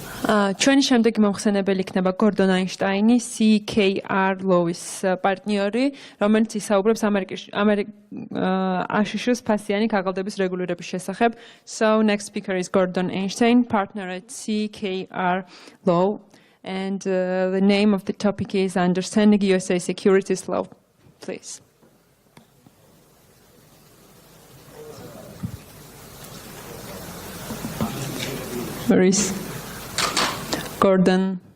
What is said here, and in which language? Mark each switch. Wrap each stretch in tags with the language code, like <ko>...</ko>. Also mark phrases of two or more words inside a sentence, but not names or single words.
<ka>ჩვენი შემდეგი მომხსენებელი იქნება გორდონ აინშტაინი, CKR Law-ის პარტნიორი, რომელიც ისაუბრებს აშშ-ს ფასიანი ქაღალდების რეგულირების შესახებ.</ka> <en>So next speaker is Gordon Einstein, partner at CKR Law, and the name of the topic is Understanding USA Securities Law. Please. Where is Gordon?</en>